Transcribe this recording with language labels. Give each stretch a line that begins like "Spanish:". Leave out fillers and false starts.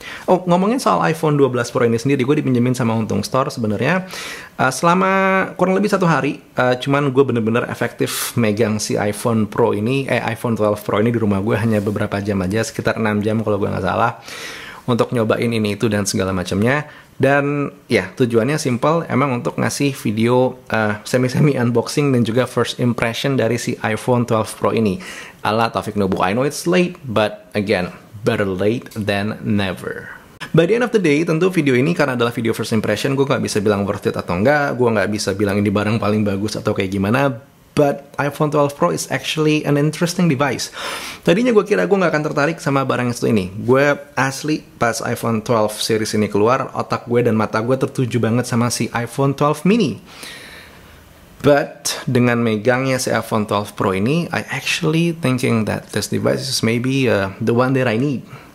Indonesian: Oh, ngomongin soal iPhone 12 Pro ini sendiri, gue dipinjemin sama Untung Store sebenarnya selama kurang lebih 1 hari, cuman gue bener-bener efektif megang si iPhone 12 Pro ini di rumah gue hanya beberapa jam aja, sekitar 6 jam kalau gue nggak salah, untuk nyobain ini itu dan segala macamnya. Dan ya tujuannya simple, emang untuk ngasih video semi-semi unboxing dan juga first impression dari si iPhone 12 Pro ini.
English: Ala Taufik Nubu, I know it's late, but again, better late than never. By the end of the day,
Indonesian: tentu video ini karena adalah video first impression, gue nggak bisa bilang worth it atau enggak, gue nggak bisa bilang ini barang paling bagus atau kayak gimana.
English: But iPhone 12 Pro is actually an interesting device.
Indonesian: Tadinya gue kira gue nggak akan tertarik sama barang yang satu ini. Gue asli pas iPhone 12 series ini keluar, otak gue dan mata gue tertuju banget sama si iPhone 12 mini.
English: But
Indonesian: dengan megangnya si iPhone 12 Pro ini,
English: I actually thinking that this device is maybe the one that I need.